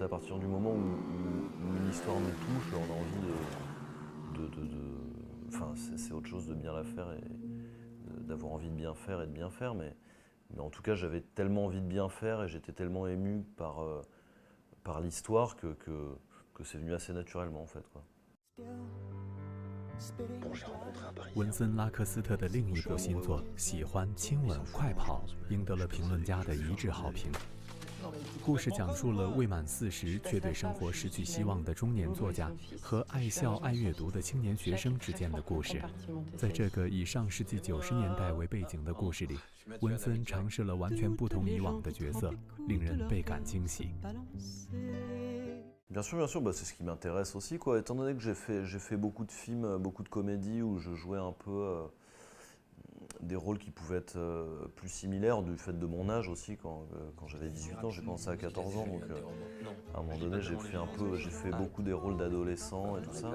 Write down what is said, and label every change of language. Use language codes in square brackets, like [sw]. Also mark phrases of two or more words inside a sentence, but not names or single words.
[fr] À partir du moment où une histoire me touche, on a envie enfin, c'est autre chose de bien la faire et d'avoir envie de bien faire et de bien faire, mais en tout cas, j'avais tellement envie de bien faire et j'étais tellement ému par l'histoire que c'est venu assez naturellement, en fait, quoi. [zh] 文森拉克斯特的另一部新作《喜欢亲吻快跑》赢得了评论家的一致好评。故事讲述了未满40却对生活失去希望的中年作家和爱笑爱阅读的青年学生之间的故事。在这个以上世纪90年代为背景的故事里，文森尝试了完全不同以往的角色，令人倍感惊喜。 [fr] Bien sûr, bah, c'est ce qui m'intéresse aussi, quoi. Étant donné que j'ai fait beaucoup de films, beaucoup de comédies où je jouais un peu des rôles qui pouvaient être plus similaires du fait de mon âge aussi. Quand j'avais 18 ans, j'ai commencé à 14 ans, donc à un moment donné, j'ai fait beaucoup des rôles d'adolescents et tout ça.